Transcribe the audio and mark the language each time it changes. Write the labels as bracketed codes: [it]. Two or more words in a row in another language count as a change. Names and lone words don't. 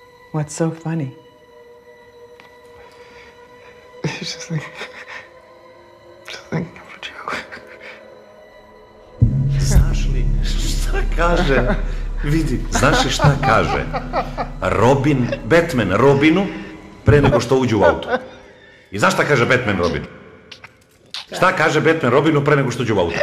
[en] What's so funny? Just thinking of a joke. [sr] Znaš li šta kaže? Vidi, znaš li šta kaže Batman Robinu pre nego što uđe u auto? I znaš šta kaže Batman Robinu? Šta kaže Batman Robinu pre nego što uđe u auto?